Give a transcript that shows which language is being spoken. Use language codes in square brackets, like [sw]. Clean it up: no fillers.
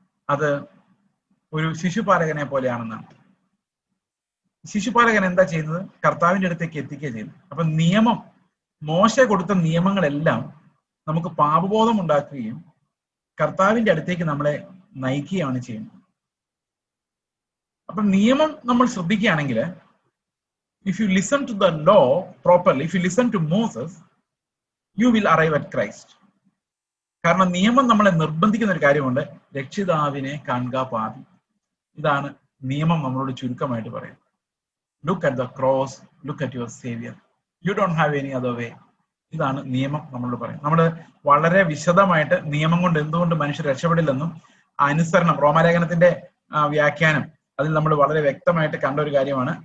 [ml] അത് ഒരു ശിശുപാലകനെ പോലെയാണെന്നാണ്. ശിശുപാലകൻ എന്താ ചെയ്യുന്നത്? കർത്താവിന്റെ അടുത്തേക്ക് എത്തിക്കുക ചെയ്യുന്നത്. അപ്പൊ നിയമം, മോശ കൊടുത്ത നിയമങ്ങളെല്ലാം നമുക്ക് പാപബോധം ഉണ്ടാക്കുകയും കർത്താവിന്റെ അടുത്തേക്ക് നമ്മളെ നയിക്കുകയാണ് ചെയ്യുന്നത്. അപ്പൊ നിയമം നമ്മൾ ശ്രദ്ധിക്കുകയാണെങ്കിൽ, [en] if you listen to the law properly, if you listen to Moses, you will arrive at Christ. [ml] കാരണം നിയമം നമ്മളെ നിർബന്ധിക്കുന്ന ഒരു കാര്യമുണ്ട്, രക്ഷിതാവിനെ കാണുക പാപി. ഇതാണ് നിയമം നമ്മളോട് ചുരുക്കമായിട്ട് പറയുന്നത്. [en] Look at the cross, look at your saviour, you don't have any other way. [ml] ഇതാണ് നിയമം നമ്മളോട് പറയുന്നത്. നമ്മൾ വളരെ വിശദമായിട്ട് നിയമം കൊണ്ട് എന്തുകൊണ്ട് മനുഷ്യർ രക്ഷപ്പെടില്ലെന്നും അനുസരണം, റോമാലേഖനത്തിന്റെ വ്യാഖ്യാനം, അതിൽ നമ്മൾ വളരെ വ്യക്തമായിട്ട് കണ്ട ഒരു കാര്യമാണ്.